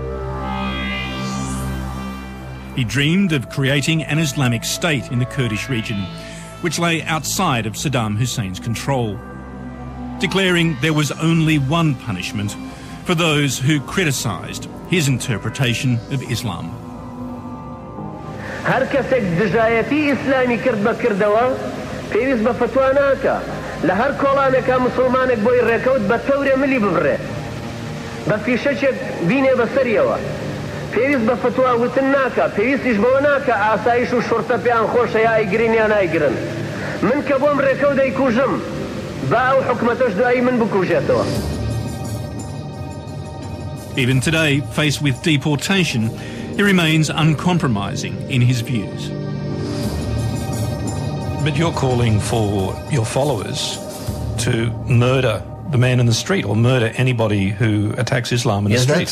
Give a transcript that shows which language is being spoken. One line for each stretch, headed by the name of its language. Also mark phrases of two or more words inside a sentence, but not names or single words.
English: He dreamed of creating an Islamic state in the Kurdish region, which lay outside of Saddam Hussein's control, declaring there was only one punishment for those who criticised his interpretation of Islam.
Central Kurdish: هەر کەسێک دژایەتی ئیسلامی کرد بە کردەوە پێویست بە فتوا ناکە لە هەر کۆڵانێکا مسلمانێک بۆی ڕێکەوت بە تەورێ ملی ببڕێ بە فیشەچێک بینێ بەسەریەوە پێویست بە فتوا وتن ناکە پێویستیش بەوە ناکە ئاسایش و شورتە پێیان خۆشە یا ئایگرین یا نایگرن من کە بۆم ڕێکەوت دەیکوژم با ئەو حکومەتەش دوایی من بکوژێتەوە.
English: Even today, faced with deportation, he remains uncompromising in his views. But you're calling for your followers to murder the man in the street or murder anybody who attacks Islam in the street.